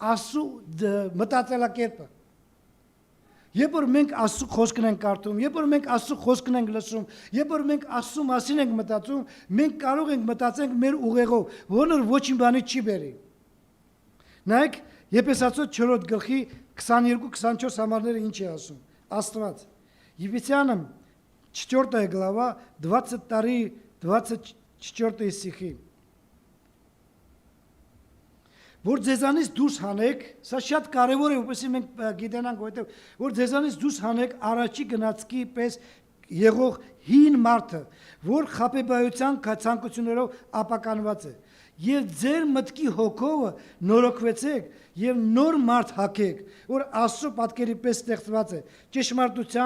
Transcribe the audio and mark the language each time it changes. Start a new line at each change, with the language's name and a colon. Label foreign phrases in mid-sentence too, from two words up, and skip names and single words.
Armenian: է ունենանք Աստծո մտածելակերպը։ Երբ որ մենք Աստծո խոսքն ենք կարդում, երբ որ մենք Աստծո խոսքն ենք լսում, երբ որ մենք Աստծո մասին ենք մտածում, մենք կարող ենք մտածենք մեր ուղեղով, որը ոչինչ բանի չի բերի։ Նայեք, Եփեսացոց 4 գլխի 22-24 համարները ինչ է ասում։ Աստված
Russian: Ефесянам 4 глава 22-24 стихи.
Armenian: Որ ձեզանից դուրս հանեք, սա շատ կարևոր է, որպեսզի մենք գիտենանք, որ ձեզանից դուրս հանեք առաջի գնացքի պես եղող հին մարդը, որ խաբեբայության ցանկություններով ապականված է, եւ ձեր մտքի հոգովը նորոգվեցեք եւ նոր մարդ հագեք, որ Աստծո պատկերի պես ստեղծված է, ճշմարտության,